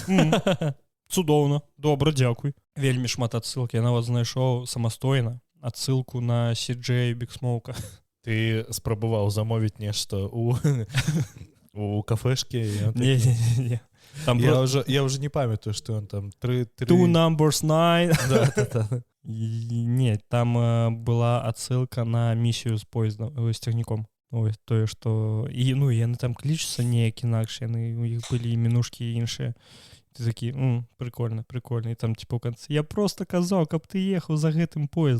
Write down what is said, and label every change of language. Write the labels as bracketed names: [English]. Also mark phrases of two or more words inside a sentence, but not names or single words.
[Belarusian] Цудоўна, добра, дзякуй. Вельмі шмат адсылак. Я нават знайшоў самастойна адсылку на CJ Big Smoke. Ты спрабаваў замовіць нешта у кафешке? Не. Я уже не памятаю, што ён там... [English] Two numbers 9. [Belarusian] Да. Не, там была адсылка на місію з поездом, з цягніком. Ось тое, што... Ну, яны там клічуцца неяк інакш, яны, у іх былі іменушкі іншыя. Ты такі, прикольно, прикольно. І там, типу, у канцы, я просто казаў, каб ты ехаў за гэтым поездом.